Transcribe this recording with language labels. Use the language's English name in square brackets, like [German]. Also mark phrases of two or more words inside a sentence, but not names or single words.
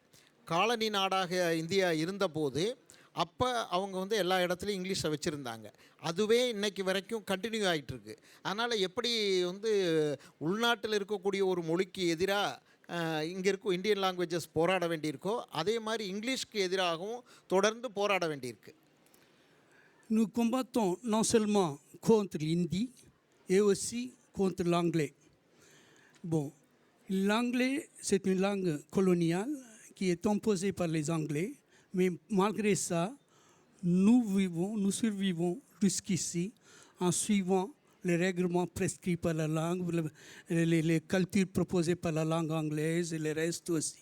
[Tamil] காலனி நாடாக இந்தியா இருந்தபோது அப்போ அவங்க வந்து எல்லா இடத்துலையும் இங்கிலீஷை வச்சுருந்தாங்க. அதுவே இன்றைக்கி வரைக்கும் கண்டினியூ ஆகிட்டுருக்கு. அதனால் எப்படி வந்து உள்நாட்டில் இருக்கக்கூடிய ஒரு மொழிக்கு எதிராக இங்கே இருக்கும் [English] Indian languages [Tamil] போராட வேண்டியிருக்கோ, அதே மாதிரி இங்கிலீஷ்க்கு எதிராகவும் தொடர்ந்து போராட வேண்டியிருக்கு. [French] Nous combattons non seulement contre l'hindi et aussi contre l'anglais. Bon, l'anglais, c'est une langue coloniale qui est imposée par les Anglais, mais malgré ça, nous survivons jusqu'ici en suivant les règlements prescrits par la langue, les cultures proposées par la langue anglaise et le reste aussi.